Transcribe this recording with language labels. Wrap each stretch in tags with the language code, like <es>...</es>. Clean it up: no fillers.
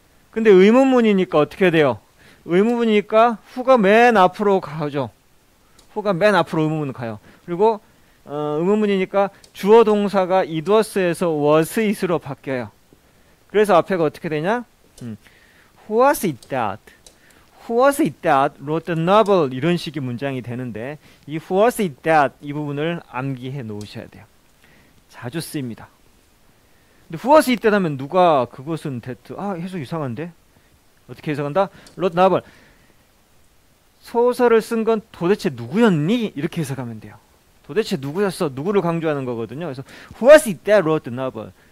<ko>근데 의문문이니까 어떻게 해야 돼요? 의문문이니까 who가 맨 앞으로 가죠. who가 맨 앞으로 의문문 가요. 그리고 의문문이니까 주어 동사가 it was에서 was it으로 바뀌어요. 그래서 앞에가 어떻게 되냐?</ko> <en>Who was it that? Who was it that wrote the novel?</en> <ko>이런 식의 문장이 되는데 이</ko> <en>who was it that</en> <ko>이 부분을 암기해 놓으셔야 돼요. 자주 쓰입니다. 근데</ko> <en>who was it that</en> <ko>하면 누가 그것은 that 해석 이상한데? 어떻게 해석한다?</ko> <en>wrote the novel</en> <ko>소설을 쓴 건 도대체 누구였니? 이렇게 해석하면 돼요. 도대체 누구였어? 누구를 강조하는 거거든요.</ko> <en>그래서 who was it that wrote the novel?</en>